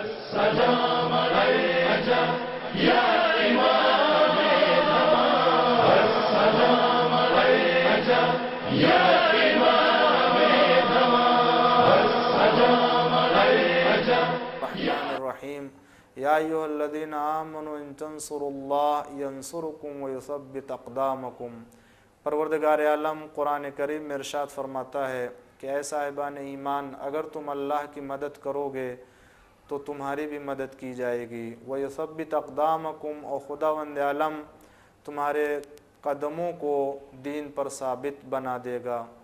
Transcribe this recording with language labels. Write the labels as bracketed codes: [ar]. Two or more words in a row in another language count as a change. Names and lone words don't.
[ar] سلام علیک یا امام زمان، سلام علیک یا امام زمان، سلام علیک الرحمن الرحیم یا ایھا الذین آمنوا ان تنصروا اللہ ینصرکم ویثبت اقدامکم۔ [ur] پروردگار عالم قرآن کریم میں ارشاد فرماتا ہے کہ اے صاحبان ایمان، اگر تم اللہ کی مدد کرو گے تو تمہاری بھی مدد کی جائے گی، [ar] ویثبت اقدامکم، [ur] اور خداوند عالم تمہارے قدموں کو دین پر ثابت بنا دے گا۔